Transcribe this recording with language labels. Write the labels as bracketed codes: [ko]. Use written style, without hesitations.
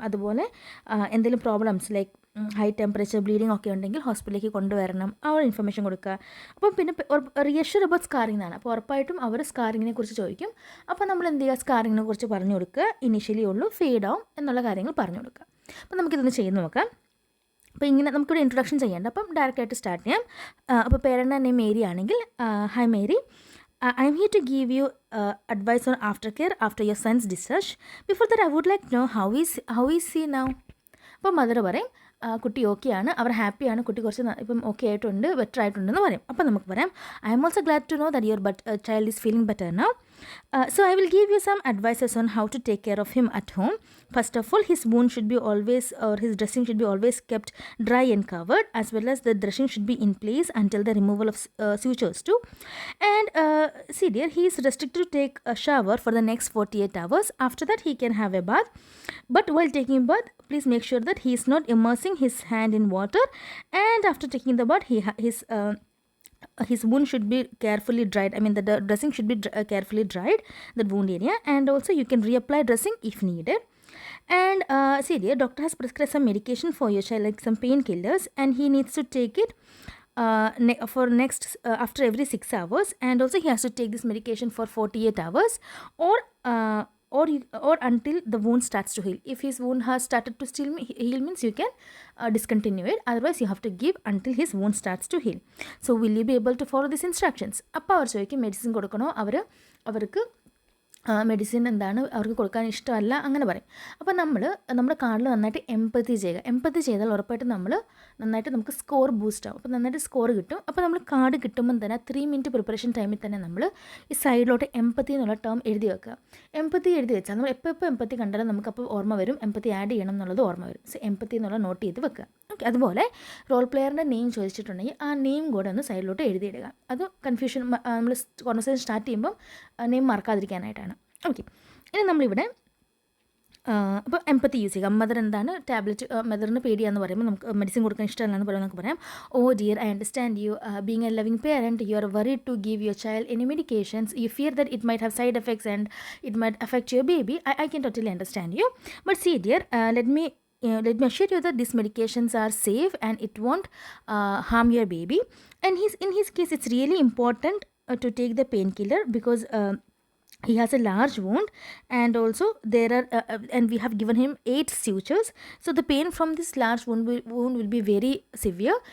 [ml] അതുപോലെ എന്തെങ്കിലും problems like high temperature bleeding ഒക്കെ ഉണ്ടെങ്കിൽ ഹോസ്പിറ്റലിലേക്ക് കൊണ്ടുവരണം, ആ ഒരു ഇൻഫർമേഷൻ കൊടുക്കുക. അപ്പം പിന്നെ [en] reassure about scarring [ml] എന്നാണ്. അപ്പോൾ ഉറപ്പായിട്ടും അവർ സ്കാറിങ്ങിനെ കുറിച്ച് ചോദിക്കും. അപ്പോൾ നമ്മൾ എന്ത് ചെയ്യുക, സ്കാറിങ്ങിനെ കുറിച്ച് പറഞ്ഞു കൊടുക്കുക. ഇനീഷ്യലി ഉള്ളൂ, ഫെയ്ഡ് ആവും എന്നുള്ള കാര്യങ്ങൾ പറഞ്ഞു കൊടുക്കുക. അപ്പോൾ നമുക്കിതൊന്ന് ചെയ്ത് നോക്കാം. അപ്പോൾ ഇങ്ങനെ നമുക്കിവിടെ ഇൻട്രൊഡക്ഷൻ ചെയ്യേണ്ട, അപ്പം ഡയറക്റ്റായിട്ട് സ്റ്റാർട്ട് ചെയ്യാം. അപ്പോൾ പേരൻ്റെ നെയിം മേരി ആണെങ്കിൽ, [en] Hi Mary, I'm here to give you advice on aftercare after your son's discharge. Before that, I would like to know how is he now? [ml] അപ്പോൾ മദർ പറയും കുട്ടി ഓക്കെ ആണ്, അവർ ഹാപ്പിയാണ്, കുട്ടി കുറച്ച് ഇപ്പം ഓക്കെ ആയിട്ടുണ്ട്, ബെറ്റർ ആയിട്ടുണ്ടെന്ന് പറയും. അപ്പോൾ നമുക്ക് പറയാം, [en] I'm also glad to know that your child is feeling better now. So I will give you some advices on how to take care of him at home. First of all, his wound should be always, or his dressing should be always kept dry and covered, as well as the dressing should be in place until the removal of sutures too. And see dear, he is restricted to take a shower for the next 48 hours. After that, he can have a bath. But while taking a bath, please make sure that he is not immersing his hand in water. And after taking the bath, his wound should be carefully dried. I mean, the dressing should be carefully dried, that wound area. And also, you can reapply dressing if needed. And see dear, doctor has prescribed some medication for your child, like some painkillers, and he needs to take it for next after every 6 hours. And also, he has to take this medication for 48 hours, or until the wound starts to heal. If his wound has started to still heal, means you can discontinue it. Otherwise, you have to give until his wound starts to heal. So will you be able to follow these instructions? [ml] അപ്പോൾ അവർ ചോദിക്കും medicine കൊടുക്കണോ, അവർക്ക് medicine എന്താണ് അവർക്ക് കൊടുക്കാൻ ഇഷ്ടമല്ല, അങ്ങനെ പറയും. അപ്പോൾ നമ്മുടെ കാർഡിൽ നന്നായിട്ട് എംപതി ചെയ്യുക. എംപതി ചെയ്താൽ ഉറപ്പായിട്ടും നന്നായിട്ട് നമുക്ക് സ്കോർ ബൂസ്റ്റ് ആവും. അപ്പോൾ നന്നായിട്ട് സ്കോർ കിട്ടും. അപ്പോൾ നമ്മൾ കാർഡ് കിട്ടുമ്പം തന്നെ 3 മിനിറ്റ് പ്രിപ്പറേഷൻ ടൈമിൽ തന്നെ നമ്മൾ ഈ സൈഡിലോട്ട് എംപതി എന്നുള്ള ടേം എഴുതി വെക്കുക. എംപതി എഴുതി വെച്ചാൽ നമ്മൾ എപ്പോൾ എംപതി കണ്ടാലും നമുക്കപ്പോൾ ഓർമ്മ വരും, എംപതി ആഡ് ചെയ്യണം എന്നുള്ളത് ഓർമ്മ വരും. സോ എംപതി എന്നുള്ള നോട്ട് ചെയ്ത് വെക്കുക. ഓക്കെ, അതുപോലെ റോൾ പ്ലെയറിൻ്റെ നെയിം ചോദിച്ചിട്ടുണ്ടെങ്കിൽ ആ നെയിം കൂടെ ഒന്ന് സൈഡിലോട്ട് എഴുതിയിടുക. അത് കൺഫ്യൂഷൻ നമ്മൾ കോൺവെർസേഷൻ സ്റ്റാർട്ട് ചെയ്യുമ്പം നെയിം മറക്കാതിരിക്കാനായിട്ടാണ്. ഓക്കെ, ഇനി നമ്മളിവിടെ അപ്പോൾ എംപത്തി യൂസ് ചെയ്യുക. മദർ എന്താണ് ടാബ്ലറ്റ്, മദറിന് പേടിയാന്ന് പറയുമ്പോൾ നമുക്ക് മെഡിസിൻ കൊടുക്കാൻ ഇഷ്ടമല്ല എന്ന് പറയുമ്പോൾ നമുക്ക് പറയാം, [en] Oh dear, I understand you, being a loving parent, you are worried to give your child any medications, you fear that it might have side effects and it might affect your baby. I can totally understand you, but see dear, let me assure you that these medications are safe and it won't harm your baby. And in his case, it's really important to take the painkiller because he has a large wound, and also there are and we have given him 8 sutures, so the pain from this large wound will be very severe.